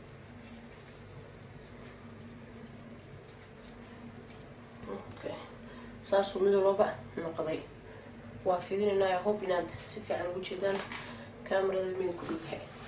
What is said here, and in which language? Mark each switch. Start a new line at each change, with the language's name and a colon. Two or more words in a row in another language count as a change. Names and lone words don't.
Somali: اوكي saasuu mid walba noqday. waa fidinaynaa.
English: I hope
Somali: inaad si fiican ugu jeedaan kaamirada mid ku dhighay.